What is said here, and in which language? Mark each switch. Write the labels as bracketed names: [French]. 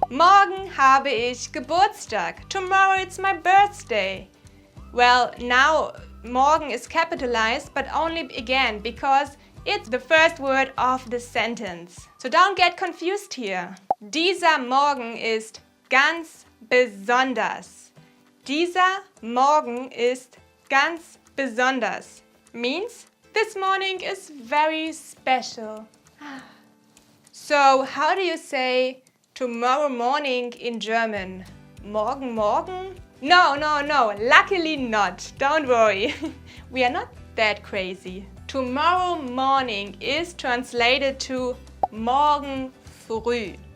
[German] Morgen habe ich Geburtstag. [English] Tomorrow it's my birthday. Well, now morgen is capitalized, but only again because it's the first word of the sentence. So don't get confused here. [German] Dieser Morgen ist ganz besonders. Dieser Morgen ist ganz besonders. [English] Means this morning is very special. So how do you say tomorrow morning in German? [German] Morgen morgen? [English] No. Luckily not. Don't worry. We are not that crazy. Tomorrow morning is translated to [German] morgen früh.